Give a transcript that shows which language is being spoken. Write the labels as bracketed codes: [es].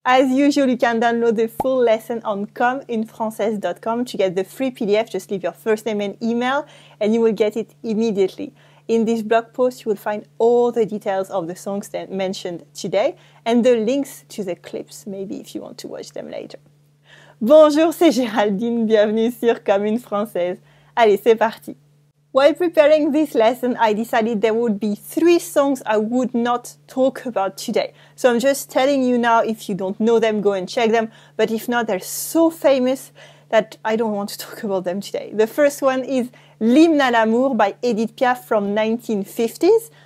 [en] As usual, you can download the full lesson on communefrancaise.com to get the free PDF. Just leave your first name and email and you will get it immediately. In this blog post, you will find all the details of the songs that mentioned today and the links to the clips, maybe if you want to watch them later. [fr] Bonjour, c'est Géraldine, bienvenue sur Comme une Française. Allez, c'est parti! [en] While preparing this lesson, I decided there would be 3 songs I would not talk about today. So I'm just telling you now, if you don't know them, go and check them. But if not, they're so famous that I don't want to talk about them today. The first one is L'Hymne à l'amour by Edith Piaf from 1950s.